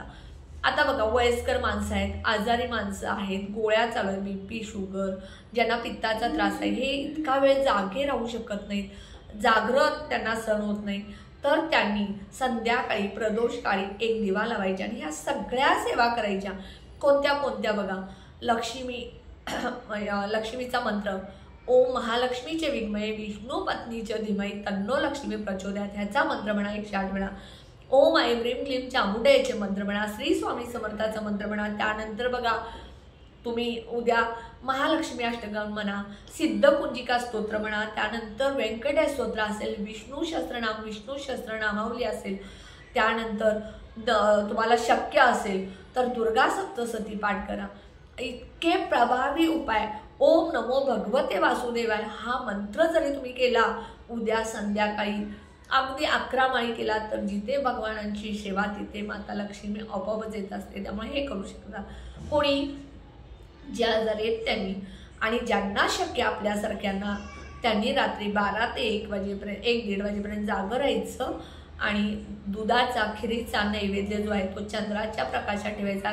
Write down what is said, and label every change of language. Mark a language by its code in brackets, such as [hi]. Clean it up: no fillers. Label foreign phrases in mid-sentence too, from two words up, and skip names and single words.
[mr] आता बघा, वयस्कर माणसं आहेत, आजारी माणसं आहेत, गोळ्या चालू आहेत, BP, शुगर, ज्यांना पित्ताचा त्रास आहे, हे इतका वेळ जागे राहू शकत नाहीत, जागृत त्यांना सहन होत नाही, तर त्यांनी संध्याकाळी प्रदोषकाळी एक दिवा लावायचा आणि ह्या सगळ्या सेवा करायच्या। कोणत्या कोणत्या बघा, लक्ष्मीचा मंत्र, [sa] ओम महालक्ष्मीचे विद्महे विष्णू पत्नीचे धीमहि तन्नो लक्ष्मी प्रचोदयात, [mr] ह्याचा मंत्र म्हणा 108 वेळा। [sa] ओम ऐं ह्रीं क्लीं [mr] चामुंडेचे मंत्र म्हणा, श्री स्वामी समर्थाचा मंत्र म्हणा। त्यानंतर बघा, तुम्ही उद्या महालक्ष्मी अष्टकं म्हणा, सिद्धपुंजिका स्तोत्र म्हणा, त्यानंतर व्यंकटेश स्तोत्र असेल, विष्णू सहस्त्रनामावली असेल, त्यानंतर तुम्हाला शक्य असेल तर दुर्गा सप्तशती पाठ करा। इतके प्रभावी उपाय, [sa] ओम नमो भगवते वासुदेवाय [mr] हा मंत्र जरी तुम्ही केला उद्या संध्याकाळी अगदी 11 माळी केला तर जिथे भगवानांची सेवा तिथे माता लक्ष्मी आपोआपच येत असते। त्यामुळे हे करू शकता। कोणी ज्या आजारी आहेत त्यांनी आणि ज्यांना शक्य आपल्यासारख्यांना त्यांनी रात्री 12 ते 1 वाजेपर्यंत 1-1:30 वाजेपर्यंत जागं राहायचं आणि दुधाचा खिरीचा नैवेद्य जो आहे तो चंद्राच्या प्रकाशात ठेवायचा।